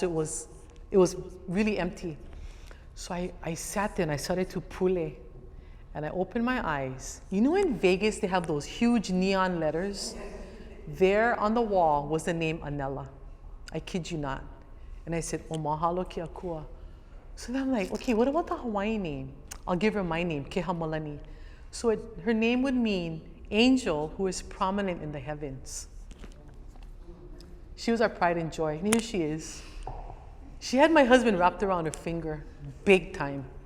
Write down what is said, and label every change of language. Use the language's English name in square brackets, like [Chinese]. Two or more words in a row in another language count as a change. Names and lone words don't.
[English] It was really empty. So I sat there and I started to pule. And I opened my eyes. In Vegas, they have those huge neon letters? There on the wall was the name Anela. I kid you not. And I said, [Hawaiian] O mahalo ke akua. [English] So then I'm like, okay, what about the Hawaiian name? I'll give her my name, Kehamalani. So her name would mean angel who is prominent in the heavens. She was our pride and joy. And here she is. She had my husband wrapped around her finger, big time.